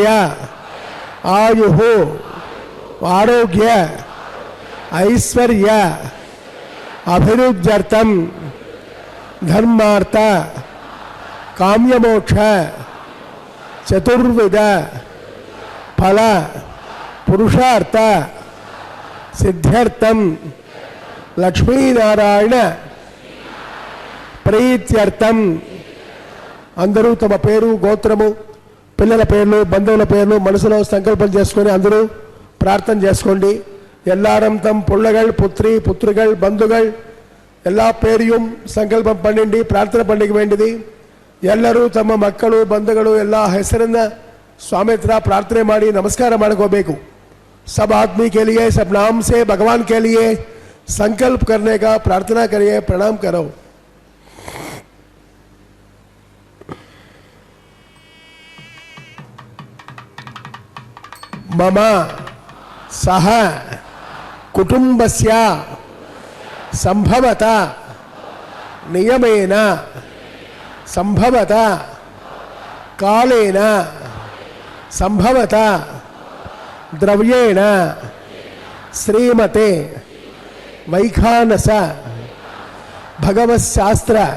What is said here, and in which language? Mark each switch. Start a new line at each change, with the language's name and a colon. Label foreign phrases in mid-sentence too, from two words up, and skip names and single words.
Sanskrit: ఆయు ఆరోగ్య ఐశ్వర్య అభివృద్ధ్యర్థం ధర్మార్థ కామ్యమోక్ష చతుర్విధ ఫల పురుషార్థ సిద్ధ్యర్థం లక్ష్మీనారాయణ ప్రీత్యర్థం.
Telugu: అందరూ తమ పేరు గోత్రము పిల్లల పేర్లు బంధువుల పేర్లు మనసులో సంకల్పం చేసుకొని అందరూ ప్రార్థన చేసుకోండి.
Tamil: எல்லாரும் தம் பிள்ளைகள் புத்திரி புத்திரிகள் பந்துகள் எல்லா பேரையும் சங்கல்பம் பண்ணிண்டி ಪ್ರಾರ್ಥನೆ பண்ணிக்க வேண்டியது.
Kannada: ಎಲ್ಲರೂ ತಮ್ಮ ಮಕ್ಕಳು ಬಂಧುಗಳು ಎಲ್ಲ ಹೆಸರನ್ನ ಸ್ವಾಮಿ ಹತ್ರ ಪ್ರಾರ್ಥನೆ ಮಾಡಿ नमस्कार ಮಾಡ್ಕೋಬೇಕು.
Hindi: सब आदमी के लिए सब नाम से भगवान के लिए संकल्प करने का प्रार्थना करिए, प्रणाम करो.
Sanskrit: मम सह कुटुंबस्य संभवत नियमेन संभवत कालेन संभवत द्रव्येण श्रीमते वैखानस भगवत्शास्त्र